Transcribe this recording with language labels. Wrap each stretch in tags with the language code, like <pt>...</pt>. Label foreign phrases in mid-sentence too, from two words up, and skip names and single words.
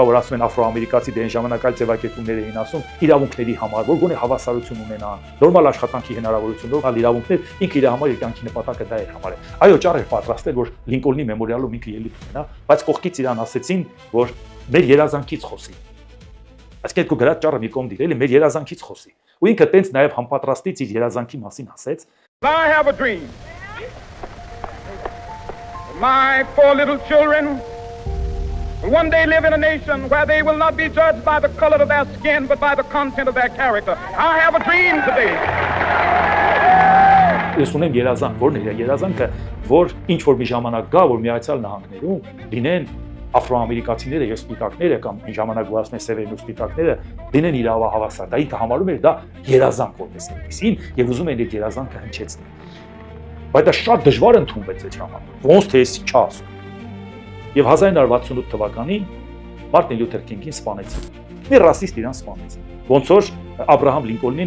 <hy>որ ասում են աֆրոամերիկացի դե այն ժամանակ այլ ձևակերպումներ էին ասում, իրավունքների համար, որ գոնե հավասարություն ունենան, նորմալ աշխատանքի հնարավորություն, նորմալ իրավունքներ, ինքը իր համար իր կյանքի նպատակը դա էր համարել։ Այո, ճառ էր պատրաստել, որ Լինկոլնի մեմորիալում ինքը ելույթ ունենա, բայց կողքից իրան ասեցին, որ մեր երազանքից խոսի։ Այսինքն դու գրած ճառը մի կողմ դիր, էլի մեր երազանքից խոսի։ Ու ինքը տենց նաև համապատրաստից իր երազանքի մասին ասեց.</hy> <en>I have a dream. My 4 little children will one day live in a nation where they will not be judged by the color of their skin, but by the content of their character. I have a dream today.</en> <hy>Ես ունեմ երազանք, որն է երազանքը, որ ինչ որ մի ժամանակ գա, որ Միացյալ Նահանգներում լինեն աֆրոամերիկացիները եւ սպիտակները կամ այն ժամանակ որ ասում են սևերն ու սպիտակները լինեն իրավահավասար։ Դա ինքը համարում էր դա երազանք որպես այդպեսին եւ ուզում էր այդ երազանքը հնչեցնել։ Բայց դա շատ դժվար ընդունվեց այդ ժամանակ։ Ոնց թե էս չասում։ Եվ 1968 թվականին Մարտին Լյութեր Քինգին սպանեցին։ Մի ռասիստ իրան սպանեց։ Ոնց որ Աբրահամ Լինկոլնին</hy>